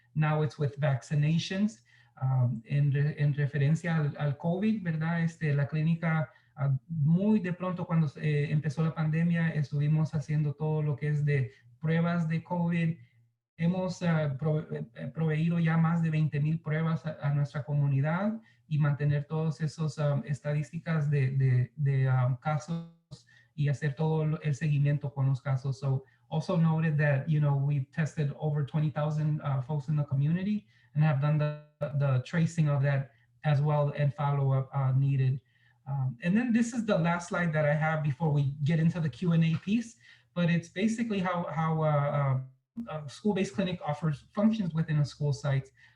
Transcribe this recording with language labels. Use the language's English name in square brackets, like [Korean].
[English] Now it's with vaccinations. [Spanish] En referencia al COVID, ¿verdad? La clínica, muy de pronto cuando empezó la pandemia, estuvimos haciendo todo lo que es de pruebas de COVID. Hemos proveído ya más de 20,000 pruebas a nuestra comunidad y mantener todas esas estadísticas de casos y hacer todo el seguimiento con los casos. [English] So also noted that, we've tested over 20,000 folks in the community and have done the tracing of that as well and follow-up needed. And then this is the last slide that I have before we get into the Q&A piece, but it's basically how a school-based clinic offers functions within a school site.